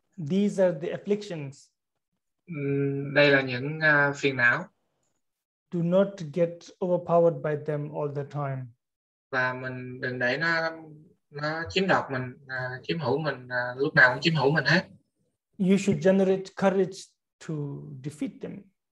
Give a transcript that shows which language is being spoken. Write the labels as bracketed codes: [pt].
[en] These are the afflictions. [vi] Đây là những phiền não. [en] Do not get overpowered by them all the time. [vi] Và mình đừng để nó chiếm đoạt mình, chiếm hữu mình, lúc nào cũng chiếm hữu mình hết. [en] You should generate courage to defeat them.